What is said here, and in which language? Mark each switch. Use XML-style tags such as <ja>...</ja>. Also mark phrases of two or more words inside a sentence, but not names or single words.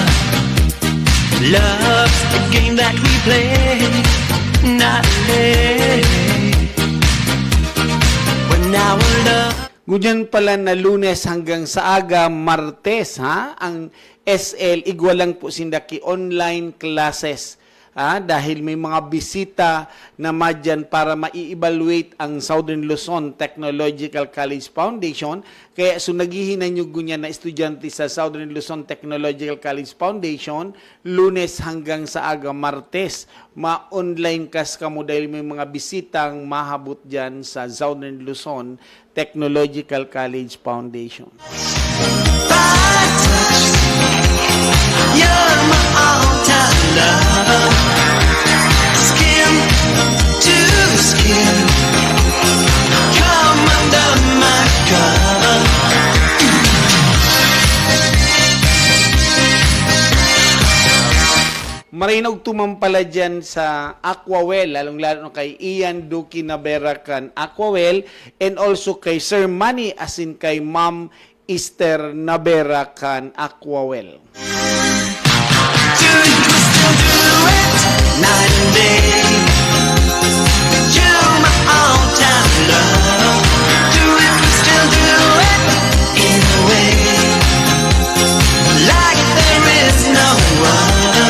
<en>Love's the game that we play, not play. When our love.</en> <bik>Ngunyan pala na Lunes hanggang sa aga Martes ha, ang SL igwalang po sindaki online classes. Dahil may mga bisita na madyan para ma-evaluate ang Southern Luzon Technological College Foundation. Kaya so naghihinan yung gunya na estudyante sa Southern Luzon Technological College Foundation, Lunes hanggang sa aga Martes. Ma-online kas ka mo dahil may mga bisitang mahabot dyan sa Southern Luzon Technological College Foundation.</bik> <en>You're my all-time love. Skin to skin, come under my cover.</en> <bik>Marinog tumampala dyan sa Aquawell, lalong-lalo kay Ian Duki Naberakan Aquawell,</bik> <en>and also</en> <bik>kay Sir Manny,</bik> <en>as in</en> <bik>kay Ma'am Esther Naberakan Aquawell.</bik> <en>Night and day, you're my all-time love. Do it, we still do it in a way, like there is no other.</en>